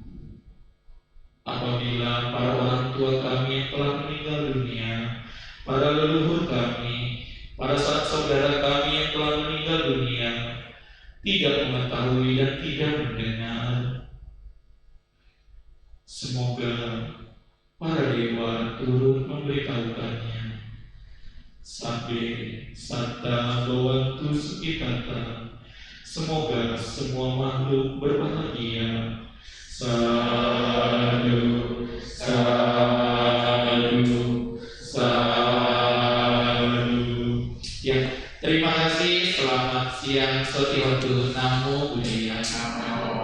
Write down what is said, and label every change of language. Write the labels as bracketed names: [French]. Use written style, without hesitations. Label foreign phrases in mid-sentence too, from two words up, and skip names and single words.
[Indonesian] Apabila para orang tua kami yang telah meninggal dunia, para leluhur kami, para sanak saudara kami yang telah meninggal dunia, tidak mengetahui dan tidak mendengar, semoga para dewa turut memberitahukannya. [Pali] Sabbe satta bhavantu sukhitata. [Indonesian] Semoga semua makhluk berbahagia. [Pali] Sadu, sadu, sadu. [Indonesian] Ya, terima kasih. Selamat siang. [Pali] Sotihotu. Namo Buddhaya.